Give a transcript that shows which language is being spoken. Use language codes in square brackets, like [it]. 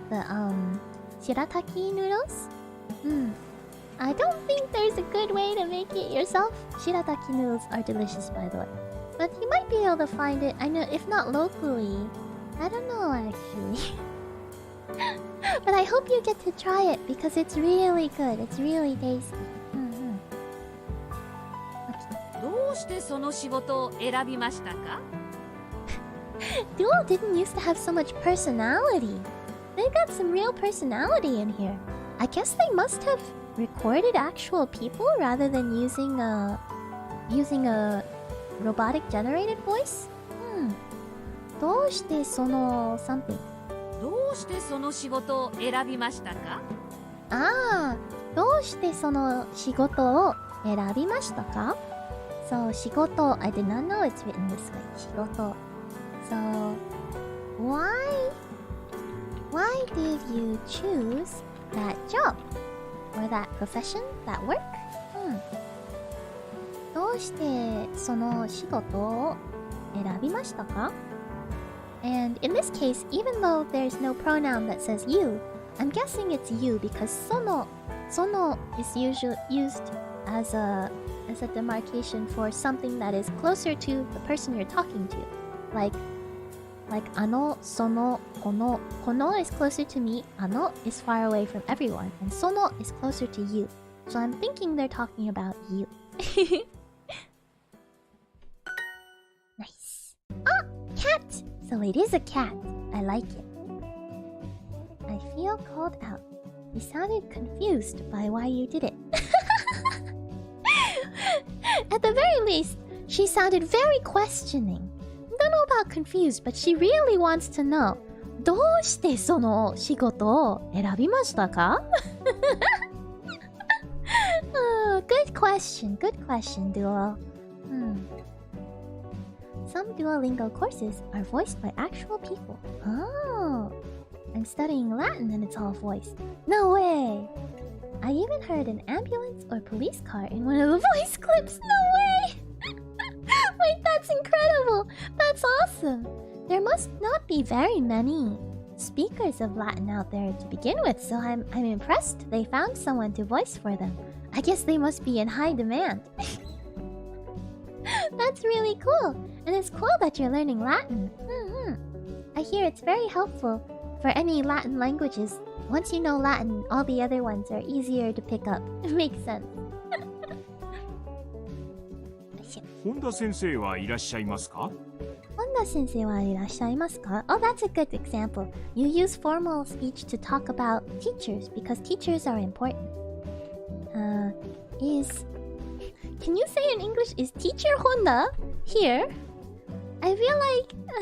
[en] The, shirataki noodles? I don't think there's a good way to make it yourself. Shirataki noodles are delicious, by the way. But you might be able to find it, I know, if not locally. I don't know, actually. But I hope you get to try it, because it's really good. It's really tasty. [ja] どうしてその仕事を選びましたか？ [en] Duo didn't used to have so much personality. They got some real personality in here. I guess they must have recorded actual people rather than using a robotic generated voice? [ja] どうしてその [en] something? [ja] どうしてその仕事を選びましたか？どうしてその仕事を選びましたか? [en] So, 仕事, I did not know it's written this way. 仕事. So, why did you choose that job? Or that profession? That work? [ja] どうしてその仕事を選びましたか? [en] And in this case, even though there's no pronoun that says you, I'm guessing it's you because sono is usually used as a demarcation for something that is closer to the person you're talking to. Like ano, sono, kono. Kono is closer to me, ano is far away from everyone, and sono is closer to you. So I'm thinking they're talking about you. Nice. Cat! So it is a cat. I like it. I feel called out. You sounded confused by why you did it. At the very least, she sounded very questioning. Don't know about confused, but she really wants to know. [ja] どうしてその仕事を選びましたか? [en] Good question, Duo. Some Duolingo courses are voiced by actual people. Oh, I'm studying Latin and it's all voiced. No way! I even heard an ambulance or police car in one of the voice clips. No way! Wait, that's incredible! That's awesome! There must not be very many speakers of Latin out there to begin with, so I'm impressed they found someone to voice for them. I guess they must be in high demand. That's really cool! And it's cool that you're learning Latin. I hear it's very helpful for any Latin languages. Once you know Latin, all the other ones are easier to pick up. It makes sense. [ja] 本田先生はいらっしゃいますか? Honda sensei wa irashaimasuka ka? [en] Oh, that's a good example. You use formal speech to talk about teachers because teachers are important. Can you say in English, is teacher Honda here? I feel like...